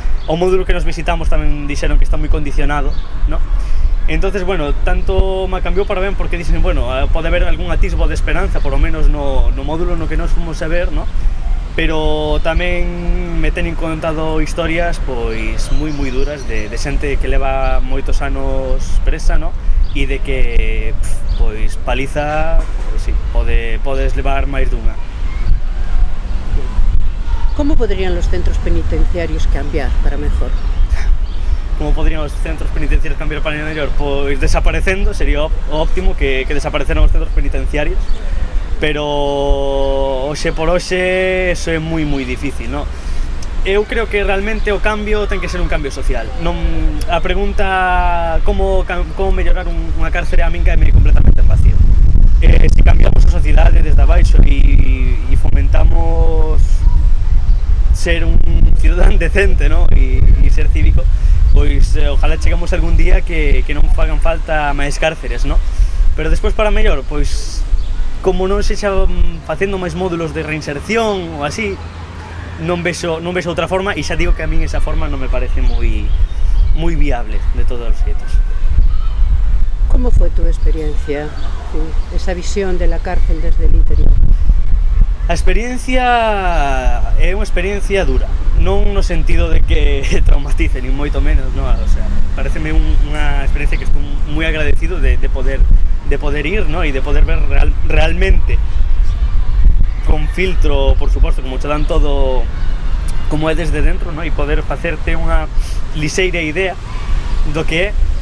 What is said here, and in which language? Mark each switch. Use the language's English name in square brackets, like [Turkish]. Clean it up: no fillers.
[Galician] O módulo que nos visitamos tamén dixeron que está moi condicionado, ¿no? Entonces, bueno, tanto me cambiou para ben porque dicen, bueno, pode haber algún atisbo de esperanza, [Spanish] por lo menos [Galician] no módulo no que nos fomos a ver, ¿no? Pero tamén me teñen contado historias pois moi duras de xente que leva moitos anos presa, ¿no? E de que, pois, paliza, pois sí, podes levar máis dunha. [Spanish] ¿Cómo podrían los centros penitenciarios cambiar para mejor? [Galician] Como podrían os centros penitenciarios cambiar para o mellor? Pois desaparecendo, sería óptimo que desapareceran os centros penitenciarios, pero hoxe por hoxe eso é moi difícil, non? Eu creo que realmente o cambio ten que ser un cambio social. Non, a pregunta como mellorar unha cárcere a min caeme completamente en vacío. Se cambiamos a sociedade desde abaixo e fomentamos ser un cidadán decente, ¿no? E ser cívico, pois ojalá chegamos algún día que non fagan falta máis cárceres, ¿no? Pero despois para mellor, pois como non se xa facendo máis módulos de reinserción ou así, non vexo outra forma, e xa digo que a min esa forma non me parece moi viable de todos os xeitos. [Spanish] ¿Cómo fue tu experiencia, esa visión de la cárcel desde el interior? [Galician] A experiencia é unha experiencia dura, non no sentido de que traumatice, nin moito menos, no, o sea, pareceme unha experiencia que estou moi agradecido de poder ir, no, e de poder ver realmente con filtro, por suposto, como che dan todo como é desde dentro, no, e poder facerte unha lixeira idea do que é.